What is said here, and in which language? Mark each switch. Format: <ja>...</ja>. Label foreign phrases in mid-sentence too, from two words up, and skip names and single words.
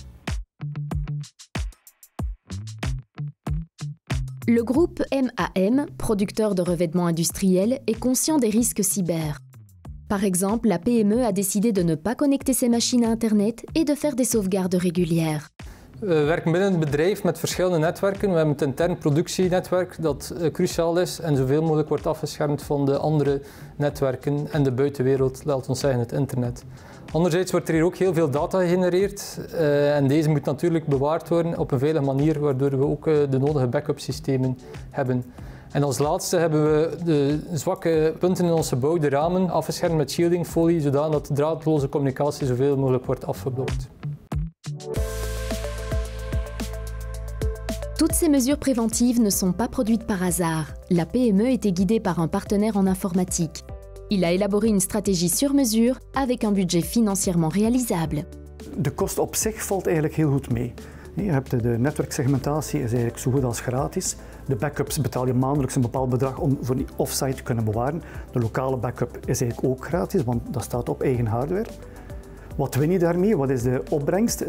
<fr>Le groupe MAM, producteur de revêtements industriels, est conscient des risques cyber. Par exemple, la PME a décidé de ne pas connecter ses machines à Internet et de faire des sauvegardes régulières.</fr> <nl>We werken binnen het bedrijf met verschillende netwerken. We hebben het intern productienetwerk dat cruciaal is en zoveel mogelijk wordt afgeschermd van de andere netwerken en de buitenwereld, laat ons zeggen het internet. Anderzijds wordt er hier ook heel veel data gegenereerd en deze moet natuurlijk bewaard worden op een veilige manier, waardoor we ook de nodige backup systemen hebben. En als laatste hebben we de zwakke punten in onze bouw, de ramen, afgeschermd met shieldingfolie, zodat de draadloze communicatie zoveel mogelijk wordt afgeblokt.</nl> <fr>Toutes ces mesures préventives ne sont pas produites par hasard. La PME était guidée par un partenaire en informatique. Il a élaboré une stratégie sur mesure avec un budget financièrement réalisable.</fr> <nl>De kost op zich valt eigenlijk heel goed mee. Je hebt de netwerksegmentatie is eigenlijk zo goed als gratis. De backups betaal je maandelijks een bepaald bedrag om voor die offsite te kunnen bewaren. De lokale backup is eigenlijk ook gratis, want dat staat op eigen hardware. Wat win je daarmee? Wat is de opbrengst?</nl>